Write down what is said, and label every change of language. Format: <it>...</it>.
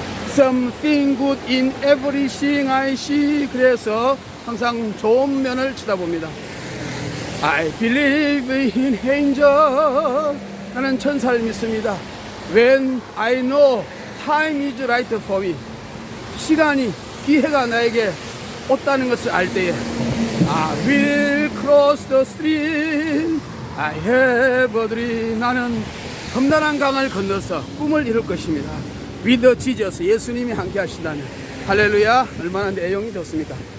<en>Something good in everything I see.</en> <ko>그래서 항상 좋은 면을 쳐다봅니다.</ko> <en>I believe in angel.</en> <ko>나는 천사를 믿습니다.</ko> <en>When I know time is right for me.</en> <ko>시간이, 기회가 나에게 없다는 것을 알 때에,</ko> <en>I will cross the stream. I have a dream.</en> <ko>나는 험난한 강을 건너서 꿈을 이룰 것입니다.</ko> <en>With Jesus.</en> <ko>예수님이 함께 하신다면. 할렐루야. 얼마나 내용이 좋습니까?</ko>